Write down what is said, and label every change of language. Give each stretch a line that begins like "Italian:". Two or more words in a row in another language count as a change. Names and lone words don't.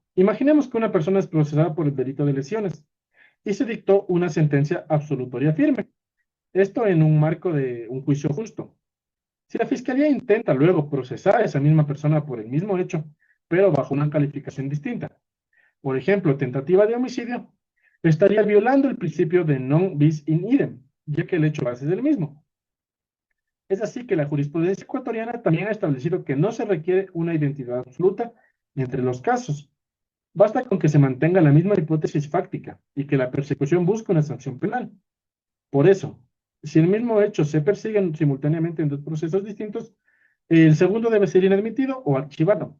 Spanish: Imaginemos que una persona es procesada por el delito de lesiones y se dictó una sentencia absolutoria firme. Esto en un marco de un juicio justo. Si la fiscalía intenta luego procesar a esa misma persona por el mismo hecho, pero bajo una calificación distinta, por ejemplo, tentativa de homicidio, estaría violando el principio de
Latin: non bis in idem,
Spanish: ya que el hecho base es el mismo. Es así que la jurisprudencia ecuatoriana también ha establecido que no se requiere una identidad absoluta entre los casos. Basta con que se mantenga la misma hipótesis fáctica y que la persecución busque una sanción penal. Por eso, si el mismo hecho se persigue simultáneamente en dos procesos distintos, el segundo debe ser inadmitido o archivado.